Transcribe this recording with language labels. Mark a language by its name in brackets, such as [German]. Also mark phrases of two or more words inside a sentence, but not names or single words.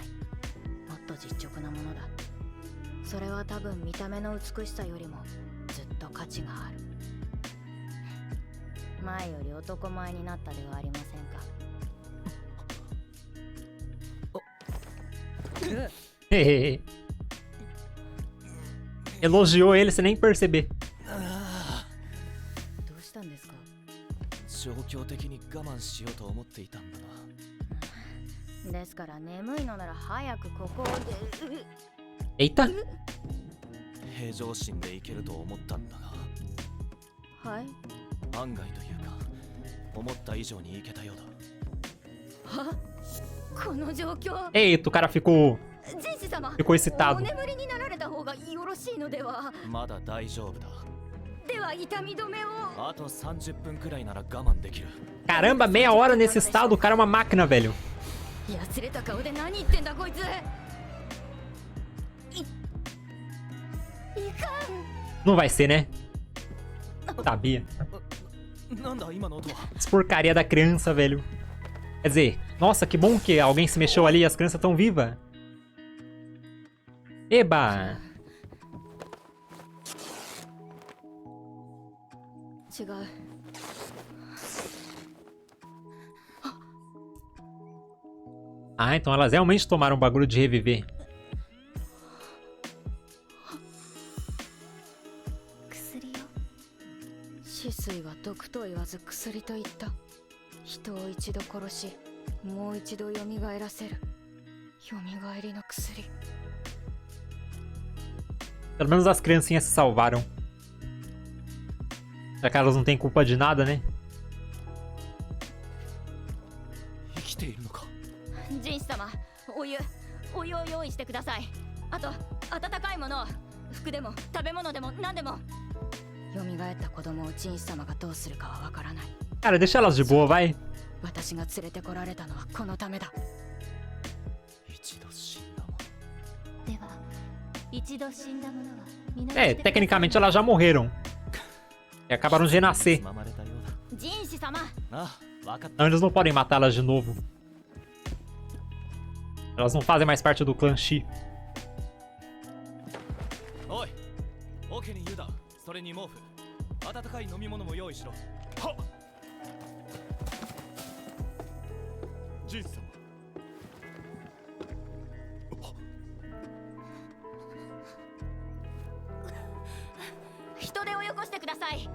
[Japanese] もっと実直なものだ。それは多分見た目の美しさよりもずっと価値がある。前より男前になったではありませんか。 Hehehe. [Portuguese] Elogiou ele sem nem perceber. [Japanese] どうしたんですか？状況的に我慢しようと思っていたんだな。ですから眠いのなら早くここを出。 [Portuguese] Eita. [Japanese] 平常心でいけると思ったんだが、はい。案外というか思った以上にいけたようだ。は？この状況。 [Portuguese] Eita, o cara ficou [Japanese] 人士様。 [Portuguese] ficou excitado. [Japanese] お眠りになられた方がよろしいのでは。まだ大丈夫だ。では痛み止めを。あと30分くらいなら我慢できる。 [Portuguese] Caramba, meia hora nesse estado, o cara é uma máquina, velho. [Japanese] やつれた顔で何言ってんだこいつ。いかん。 [Portuguese] Não vai ser, né? Sabia. [Japanese] なんだ今の音は。 [Portuguese] Essa porcaria da criança, velho. Quer dizer, nossa, que bom que alguém se mexeu ali e as crianças estão vivas. Eba! [Japanese] 違う。 [Portuguese] Ah, então elas realmente tomaram o bagulho de reviver. [Japanese] 薬よ。死水は毒と言わず薬と言った。人を一度殺し、もう一度蘇らせる。蘇りの薬。 [Portuguese] Pelo menos as criancinhas se salvaram. Já que elas não têm culpa de nada, né? [Japanese] 生きているのか。人士様、お湯を用意してください。あと温かいもの、服でも食べ物でも何でも。蘇った子供を人士様がどうするかはわからない。 [Portuguese] Cara, deixa elas de boa, vai. [Japanese] 私が連れてこられたのはこのためだ。一度死んだもの。では、一度死んだ者は皆 [Portuguese] É, tecnicamente elas já morreram. E acabaram de renascer. [Japanese] つままれたようだ。人士様。ああ、わかった。 [Portuguese] Então eles não podem matá-las de novo. Elas não fazem mais parte do clã Shi. [Japanese] おい、オケにユダ、それに毛布、温かい飲み物も用意しろ。はっ。ジン様。人手をよこしてください。